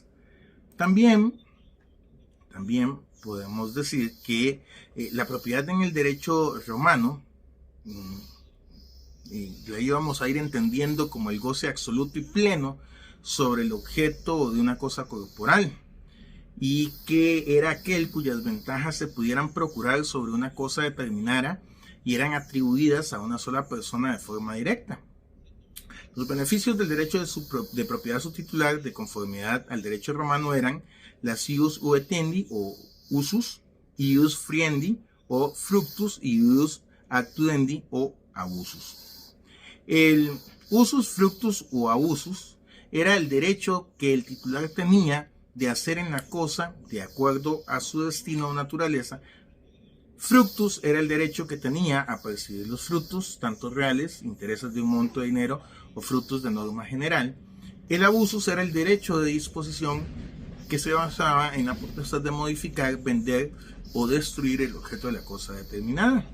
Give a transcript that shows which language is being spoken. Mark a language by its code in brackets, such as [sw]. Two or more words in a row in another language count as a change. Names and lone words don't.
[es] También podemos decir que la propiedad en el derecho romano la íbamos a ir entendiendo como el goce absoluto y pleno sobre el objeto de una cosa corporal, y que era aquel cuyas ventajas se pudieran procurar sobre una cosa determinada y eran atribuidas a una sola persona de forma directa. Los beneficios del derecho de propiedad subtitular de conformidad al derecho romano eran las [la] ius uetendi [es] o usus, [la] ius friendi [es] o fructus y [la] ius actuendi [es] o abusus. El usus, fructus o abusus era el derecho que el titular tenía de hacer en la cosa de acuerdo a su destino o naturaleza. Fructus era el derecho que tenía a percibir los frutos, tanto reales, intereses de un monto de dinero o frutos de norma general. El abusus era el derecho de disposición que se basaba en la potestad de modificar, vender o destruir el objeto de la cosa determinada.